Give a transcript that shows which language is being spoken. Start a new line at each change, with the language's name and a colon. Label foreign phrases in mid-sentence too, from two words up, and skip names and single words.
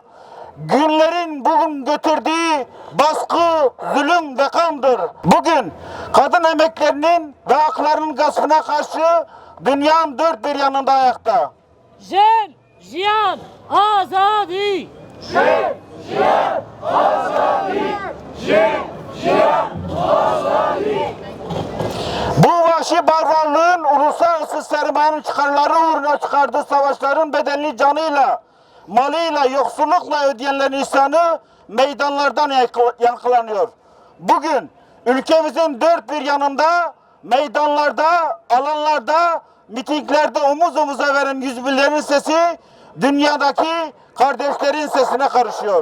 Turkish: Günlerin bugün götürdüğü baskı, zulüm ve kandır. Bugün kadın emeklerinin ve haklarının gaspına karşı dünyanın dört bir yanında ayakta.
Kurdish: Jen, jiyan, azadi. Jen, jiyan, azadi. Jen, jiyan, azadi.
Turkish: Bu vahşi barbarlığın uluslararası sermayenin çıkarları uğruna çıkardığı savaşların bedelini canıyla, malıyla, yoksullukla ödeyenlerin isyanı meydanlardan yankılanıyor. Bugün ülkemizin dört bir yanında, meydanlarda, alanlarda, mitinglerde omuz omuza veren yüz binlerin sesi dünyadaki kardeşlerin sesine karışıyor.